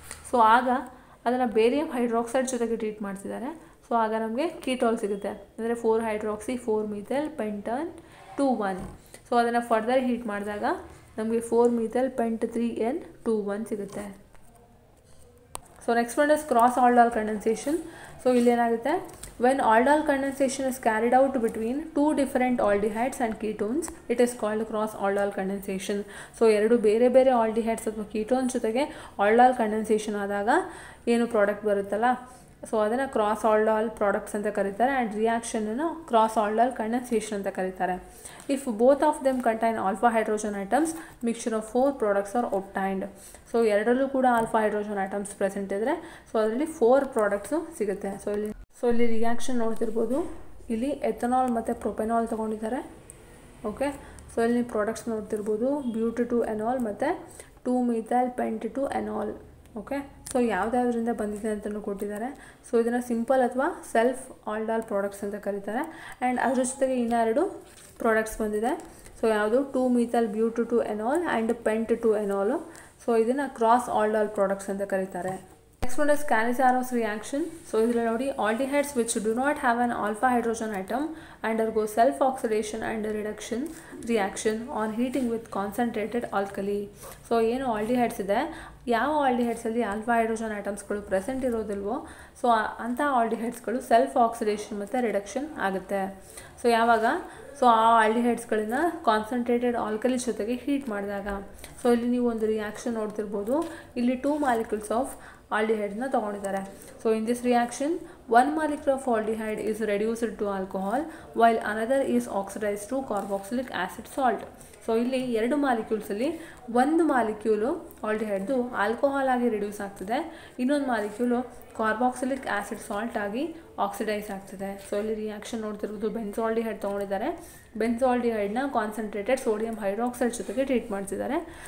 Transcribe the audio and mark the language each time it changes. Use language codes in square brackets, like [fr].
[kn] So ಆಗ ಅದನ್ನು barium hydroxide ಜೊತೆಗೆ ಟ್ರೀಟ್ ಮಾಡ್ತಿದ್ದಾರೆ. ಸೊ ಆಗ ನಮಗೆ ಕೀಟೋಲ್ ಸಿಗುತ್ತೆ, ಅಂದರೆ 4 ಹೈಡ್ರಾಕ್ಸಿ 4 ಮಿಥೈಲ್ ಪೆಂಟನ್ 2,1. ಸೊ ಅದನ್ನು ಫರ್ದರ್ ಹೀಟ್ ಮಾಡಿದಾಗ ನಮಗೆ 4 ಮಿಥೈಲ್ ಪೆಂಟ್ 3N 2,1 ಸಿಗುತ್ತೆ. So next one is cross ಆಲ್ಡಾಲ್ condensation. So ಇಲ್ಲೇನಾಗುತ್ತೆ, [en] when aldol condensation is carried out between 2 different aldehydes and ketones, it is called cross aldol condensation. [kn] So ಎರಡು ಬೇರೆ ಬೇರೆ aldehydes ಅಥವಾ ketones ಜೊತೆಗೆ ಆಲ್ಡಾಲ್ condensation ಆದಾಗ ಏನು ಪ್ರಾಡಕ್ಟ್ ಬರುತ್ತಲ್ಲ, so ಅದನ್ನು ಕ್ರಾಸ್ ಆಲ್ಡಾಲ್ ಪ್ರಾಡಕ್ಟ್ಸ್ ಅಂತ ಕರೀತಾರೆ. ಆ್ಯಂಡ್ ರಿಯಾಕ್ಷನನ್ನು ಕ್ರಾಸ್ ಆಲ್ಡಾಲ್ ಕಂಡೆನ್ಸೇಷನ್ ಅಂತ ಕರೀತಾರೆ. [en] If both of them contain alpha hydrogen items, mixture of 4 products are obtained. [kn] So ಎರಡರಲ್ಲೂ ಕೂಡ ಆಲ್ಫಾ ಹೈಡ್ರೋಜನ್ ಐಟಮ್ಸ್ ಪ್ರೆಸೆಂಟ್ ಇದ್ದರೆ ಸೊ ಅದರಲ್ಲಿ 4 ಪ್ರಾಡಕ್ಟ್ಸು ಸಿಗುತ್ತೆ. ಸೊ ಇಲ್ಲಿ ರಿಯಾಕ್ಷನ್ ನೋಡ್ತಿರ್ಬೋದು, ಇಲ್ಲಿ ಎಥನಾಲ್ ಮತ್ತು ಪ್ರೊಪೆನಾಲ್ ತೊಗೊಂಡಿದ್ದಾರೆ. ಓಕೆ, ಸೊ ಇಲ್ಲಿ ಪ್ರಾಡಕ್ಟ್ಸ್ ನೋಡ್ತಿರ್ಬೋದು, ಬ್ಯೂಟು ಎನಾಲ್ ಮತ್ತು 2 ಮಿಥೈಲ್ ಪೆಂಟ್ ಎನಾಲ್. ಓಕೆ, ಸೊ ಯಾವುದ್ಯಾವುದರಿಂದ ಬಂದಿದೆ ಅಂತಲೂ ಕೊಟ್ಟಿದ್ದಾರೆ. ಸೊ ಇದನ್ನು ಸಿಂಪಲ್ ಅಥವಾ ಸೆಲ್ಫ್ ಆಲ್ಡಾಲ್ ಪ್ರಾಡಕ್ಟ್ಸ್ ಅಂತ ಕರೀತಾರೆ. ಆ್ಯಂಡ್ ಅದ್ರ ಜೊತೆಗೆ ಇನ್ನೆರಡು ಪ್ರಾಡಕ್ಟ್ಸ್ ಬಂದಿದೆ. ಸೊ ಯಾವುದು 2 ಮಿಥೈಲ್ ಬ್ಯೂಟು ಎನಾಲ್ ಆ್ಯಂಡ್ ಪೆಂಟ್ ಎನಾಲು. ಸೊ ಇದನ್ನು ಕ್ರಾಸ್ ಆಲ್ಡಾಲ್ ಪ್ರಾಡಕ್ಟ್ಸ್ ಅಂತ ಕರೀತಾರೆ. [en] Next one is Cannizaro's reaction. [kn] So ಇದರಲ್ಲಿ ನೋಡಿ, [en] aldehydes which do not have an alpha hydrogen atom undergo self-oxidation and reduction reaction on heating with concentrated alkali. [kn] So ಏನು aldehydes ಇದೆ, ಯಾವ ಆಲ್ಡಿಹೈಡ್ಸಲ್ಲಿ alpha hydrogen ಐಟಮ್ಸ್ಗಳು present ಇರೋದಿಲ್ವೋ so ಅಂಥ ಆಲ್ಡಿಹೈಡ್ಸ್ಗಳು self oxidation ಮತ್ತು reduction ಆಗುತ್ತೆ. So ಯಾವಾಗ, so ಆ ಆಲ್ಡಿಹೈಡ್ಸ್ಗಳನ್ನ ಕಾನ್ಸಂಟ್ರೇಟೆಡ್ ಆಲ್ಕಲಿ ಜೊತೆಗೆ heat ಮಾಡಿದಾಗ. ಸೊ ಇಲ್ಲಿ ನೀವು ಒಂದು ರಿಯಾಕ್ಷನ್ ನೋಡ್ತಿರ್ಬೋದು, ಇಲ್ಲಿ 2 molecules of ಆಲ್ಡಿಹೈಡ್ನ ತೊಗೊಂಡಿದ್ದಾರೆ. [en] So in this reaction, one molecule of aldehyde is reduced to alcohol while another is oxidized to carboxylic acid salt. [kn] So ಇಲ್ಲಿ ಎರಡು ಮಾಲಿಕ್ಯೂಲ್ಸಲ್ಲಿ ಒಂದು ಮಾಲಿಕ್ಯೂಲು ಆಲ್ಡಿಹೈಡ್ದು ಆಲ್ಕೋಹಾಲ್ ಆಗಿ ರಿಡ್ಯೂಸ್ ಆಗ್ತದೆ, ಇನ್ನೊಂದು ಮಾಲಿಕ್ಯೂಲು ಕಾರ್ಬಾಕ್ಸಿಲಿಕ್ ಆ್ಯಸಿಡ್ ಸಾಲ್ಟ್ ಆಗಿ oxidise ಆಗ್ತದೆ. So ಇಲ್ಲಿ reaction ನೋಡ್ತಿರೋದು benzaldehyde ತೊಗೊಂಡಿದ್ದಾರೆ. ಬೆನ್ಸಾಲ್ಡಿಹೈಡ್ನ concentrated sodium hydroxide ಜೊತೆಗೆ ಟ್ರೀಟ್ ಮಾಡ್ತಿದ್ದಾರೆ.